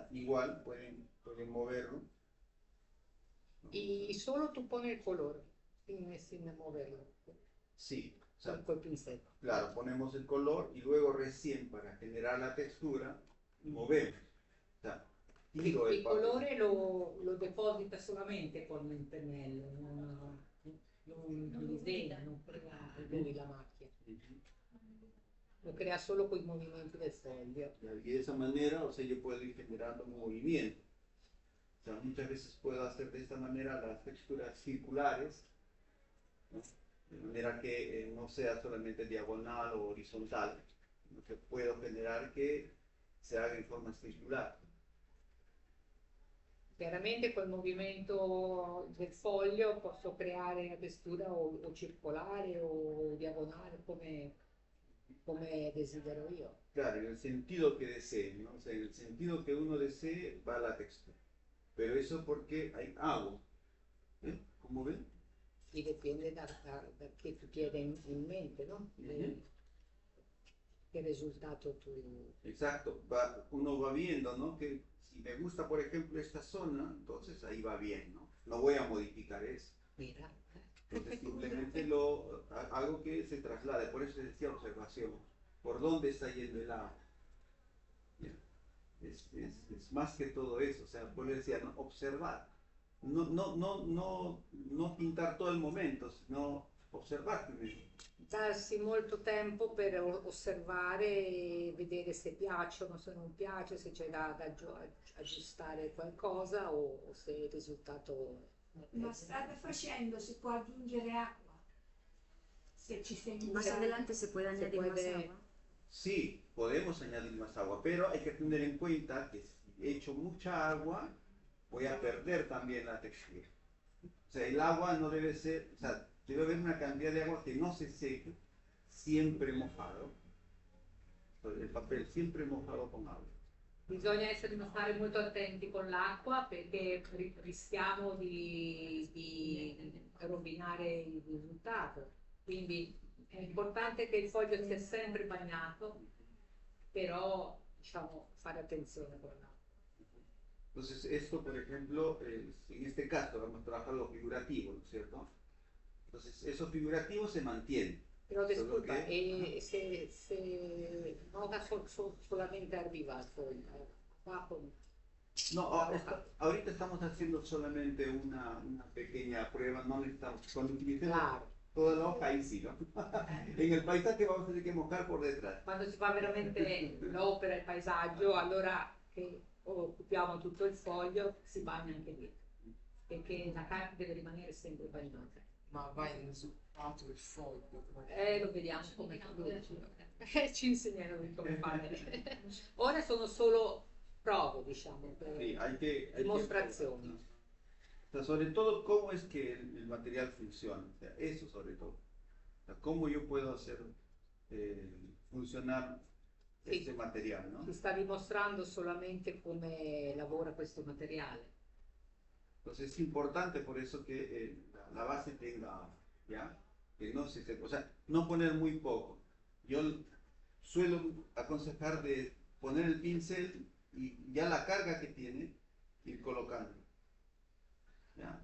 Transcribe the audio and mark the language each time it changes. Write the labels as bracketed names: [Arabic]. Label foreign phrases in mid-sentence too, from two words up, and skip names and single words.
[Spanish] Igual pueden moverlo. [Italian] Y solo tu poni il colore, [Spanish] sin moverlo, Sí, o sea, [Italian] col pinzetto. [Spanish] claro, ponemos el color y luego recién para generar la textura movemos. O sea, tiro [Italian] Il [Spanish] papel. [Italian] colore lo deposita solamente con il pennello, non disegna, non crea lui la macchia, lo crea solo con i movimenti del foglio. [Spanish] Y de esa manera, o sea, yo puedo ir generando un movimiento. O sea, muchas veces puedo hacer de esta manera las texturas circulares, ¿no? De manera que no sea solamente diagonal o horizontal, sino que puedo generar que se haga en forma circular. [Italian] Chiaramente col movimento del foglio posso creare una textura o circolare o diagonale come desidero io. [Spanish] Claro, en el sentido que desee, ¿no? O sea, en el sentido que uno desee va la textura. Pero eso porque hay agua. ¿Eh? ¿Cómo ven? [Italian] Y dipende da che tu tieni in mente, no? Che risultato tu... [Spanish] Exacto, uno va viendo, ¿no? Que si me gusta, por ejemplo, esta zona, entonces ahí va bien, ¿no? No voy a modificar eso. Mira. Entonces simplemente hago que se traslade, por eso decía observación. ¿Por dónde está yendo el agua? Es más que todo eso, o sea, por eso decía, ¿no? Observar. No pintar todo el momento, sino observar primero. [Italian] Darsi molto tempo per osservare e vedere se piacciono, se non piace, se c'è da aggiustare qualcosa o se il risultato... Ma strada facendo si può aggiungere acqua? Se ci sei [Spanish] Más adelante se puede añadir más agua. Sí, podemos añadir más agua, pero hay que tener en cuenta que si echo mucha agua, voy a perder también la textura. O sea, el agua no debe ser, o sea, debe haber una cantidad de agua que no se seque, siempre mojado. El papel siempre mojado con agua. [Italian] Bisogna stare molto attenti con l'acqua perché rischiamo di rovinare il risultato. Quindi è importante che il foglio sia sempre bagnato, però diciamo fare attenzione con l'acqua. [Spanish] Entonces, esto, por ejemplo, en este caso vamos a trabajar lo figurativo, ¿no es cierto? Entonces, eso figurativo se mantiene. [Italian] Però Solo [Spanish] disculpa, que- [Italian] e se nota solamente arriva al foglio, qua con... [Spanish] No, ahorita estamos haciendo solamente una pequeña prueba, no necesitamos, cuando utilicemos Claro. toda la hoja ahí sí, ¿no? En el paisaje vamos a tener que mojar por detrás. [Italian] Quando si fa veramente l'opera, il paesaggio, allora che occupiamo tutto il foglio si bagna anche lì, perché la carta deve rimanere sempre bagnata. Ma vai nel supporto del foglio. Lo vediamo come ci insegneranno come fare. Ora sono solo prove, diciamo, [Spanish] Sí, hay que [Italian] dimostrazioni. [Spanish] O sea, sobre todo cómo es que el material funciona, o sea, eso sobre todo. O sea, cómo yo puedo hacer funcionar [Italian] Sì. [Spanish] este material, ¿no? [Italian] Ti sta dimostrando solamente come lavora questo materiale. [Spanish] Entonces es importante por eso que la base tenga, ¿ya? Que no se seque, o sea, no poner muy poco. Yo suelo aconsejar de poner el pincel y ya la carga que tiene, ir colocando, ¿ya?